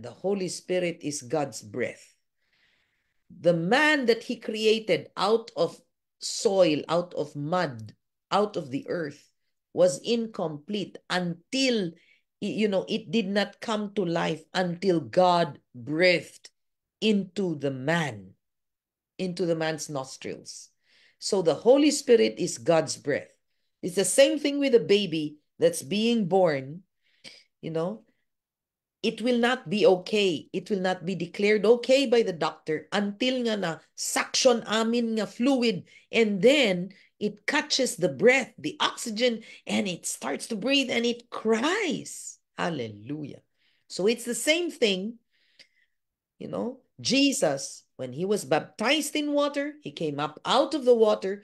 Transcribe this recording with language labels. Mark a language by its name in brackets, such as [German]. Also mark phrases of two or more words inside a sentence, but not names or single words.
[English] The Holy Spirit is God's breath. The man that he created out of soil, out of mud, out of the earth, was incomplete until, it did not come to life until God breathed into the man, into the man's nostrils. So the Holy Spirit is God's breath. It's the same thing with a baby that's being born, it will not be okay. It will not be declared okay by the doctor until [Iloko] nga na [English] suction [Iloko] amin nga [English] fluid, and then it catches the breath, the oxygen, and it starts to breathe and it cries. Hallelujah. So it's the same thing, Jesus, when he was baptized in water, he came up out of the water.